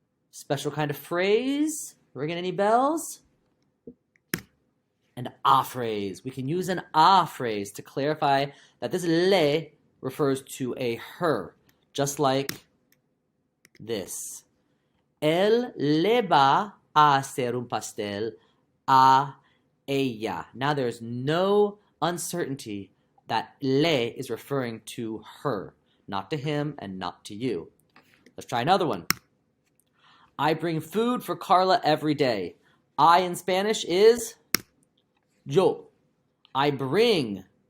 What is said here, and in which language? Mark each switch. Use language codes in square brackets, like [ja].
[en] Special kind of phrase? Ringing any bells? An a phrase. We can use an a phrase to clarify that this le refers to a her, just like this. [es] Él le va a hacer un pastel a ella. [en] Now there's no uncertainty that le is referring to her, not to him and not to you. Let's try another one. I bring food for Carla every day. I in Spanish is yo. I bring.